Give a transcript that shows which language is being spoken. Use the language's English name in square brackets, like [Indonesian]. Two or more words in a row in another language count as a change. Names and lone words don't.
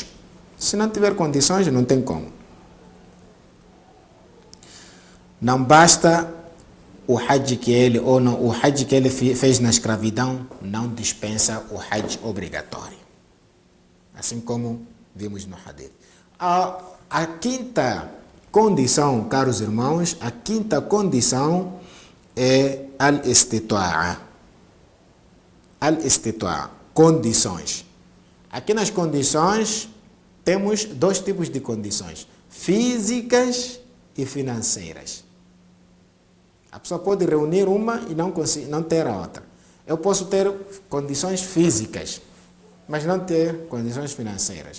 [Portuguese] Se não tiver condições, não tem como. Não basta o Hajj que ele, ou não, o Hajj que ele fez na escravidão, não dispensa o Hajj obrigatório. Assim como vimos no Hadith. A quinta condição, caros irmãos, a quinta condição é al-istita'a. Al-istita'a, condições. Aqui nas condições, temos dois tipos de condições, físicas e financeiras. A pessoa pode reunir uma e não ter a outra. Eu posso ter condições físicas, mas não ter condições financeiras.